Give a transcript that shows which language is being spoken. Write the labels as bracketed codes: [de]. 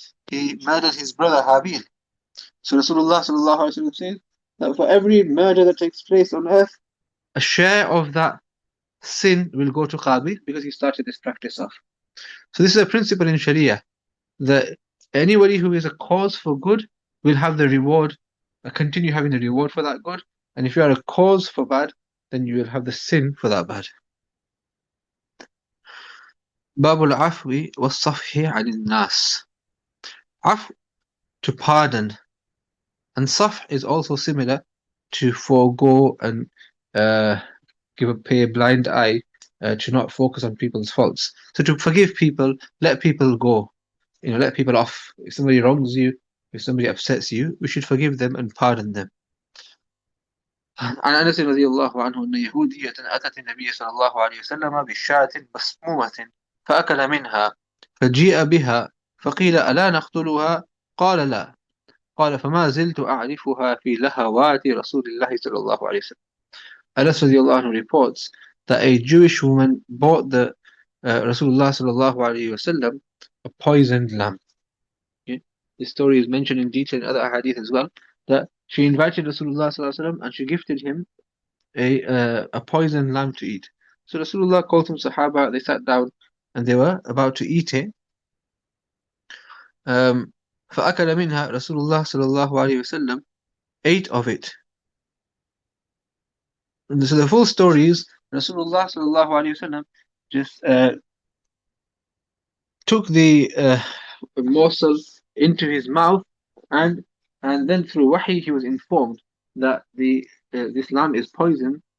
[en] He murdered his brother Habil. So Rasulullah sallallahu alaihi wasallam says that for every murder that takes place on earth, a share of that sin will go to Qabil because he started this practice off. So this is a principle in Sharia that anybody who is a cause for good will have the reward, continue having the reward for that good. And if you are a cause for bad, then you will have the sin for that bad. [ar] باب العفو والصفح عن الناس. [en] Af, to pardon, and safh is also similar to forego and pay a blind eye, to not focus on people's faults. So to forgive people, let people go, let people off. If somebody wrongs you, if somebody upsets you, we should forgive them and pardon them. [ar] عن أنس رضي الله عنه أن يهودية أتت النبي صلى الله عليه وسلم بشاة مسمومة فأكل منها فجيء بها فقيل ألا نقتلها؟ قال لا. قال فما زلت أعرفها في لهوات رسول الله صلى الله عليه وسلم. [en] Anas radiallahu anhu reports that a Jewish woman bought the Rasulullah sallallahu alayhi wasallam a poisoned lamb. Okay? This story is mentioned in detail in other hadith as well, that she invited Rasulullah sallallahu alayhi wasallam and she gifted him a poisoned lamb to eat. So Rasulullah called some Sahaba, they sat down and they were about to eat it. [ar] فأكل منها رسول الله صلى الله عليه وسلم [en] ate of it. And so the full story is Rasulullah sallallahu alaihi wasallam just took the morsel into his mouth, and then through wahi he was informed that this lamb is poison.